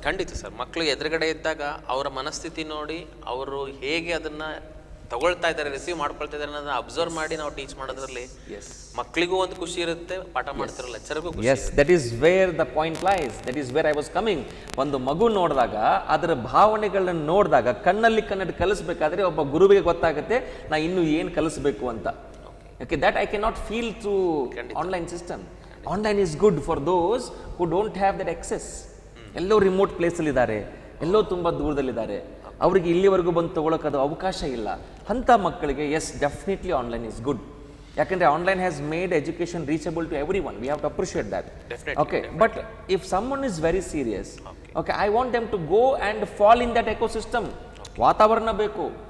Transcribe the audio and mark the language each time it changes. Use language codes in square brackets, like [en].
[kn] ಖಂಡಿತ ಸರ್, ಮಕ್ಕಳು ಎದುರುಗಡೆ ಇದ್ದಾಗ ಅವರ ಮನಸ್ಥಿತಿ ನೋಡಿ, ಅವರು ಹೇಗೆ ಅದನ್ನ ತಗೊಳ್ತಾ ಇದ್ದಾರೆ, ರಿಸೀವ್ ಮಾಡ್ಕೊಳ್ತಾ ಇದ್ದಾರೆ ಅನ್ನೋದನ್ನ ಅಬ್ಸರ್ವ್ ಮಾಡಿ ನಾವು ಟೀಚ್ ಮಾಡೋದ್ರಲ್ಲಿ ಮಕ್ಕಳಿಗೂ ಒಂದು ಖುಷಿ ಇರುತ್ತೆ, ಪಾಠ ಮಾಡ್ತಿರೋ ಲೆಕ್ಚರ್ಗೂ ಖುಷಿ. [en] Yes, that is where the point lies, that is where I was coming. [kn] ಒಂದು ಮಗು ನೋಡಿದಾಗ, ಅದರ ಭಾವನೆಗಳನ್ನ ನೋಡಿದಾಗ, ಕಣ್ಣಿಟ್ಟು ಕಲಿಸ್ಬೇಕಾದ್ರೆ ಒಬ್ಬ ಗುರುವಿಗೆ ಗೊತ್ತಾಗುತ್ತೆ ನಾ ಇನ್ನು ಏನು ಕಲಿಸ್ಬೇಕು ಅಂತ. [en] Okay, that I cannot feel through online system. Online is good for those who don't have that access. [kn] Yellow remote ಪ್ಲೇಸಲ್ಲಿ ಇದ್ದಾರೆ, ಎಲ್ಲೋ ತುಂಬ ದೂರದಲ್ಲಿದ್ದಾರೆ, ಅವರಿಗೆ ಇಲ್ಲಿವರೆಗೂ ಬಂದು ತೊಗೊಳಕ್ಕೆ ಅದು ಅವಕಾಶ ಇಲ್ಲ. ಅಂಥ ಮಕ್ಕಳಿಗೆ [en] Yes, definitely online is good. [kn] ಯಾಕಂದರೆ [en] Online has made education reachable to everyone. We have to appreciate that. Okay, but if someone is very serious, okay, I want them to go and fall in that ecosystem. [kn] ವಾತಾವರಣ ಬೇಕು.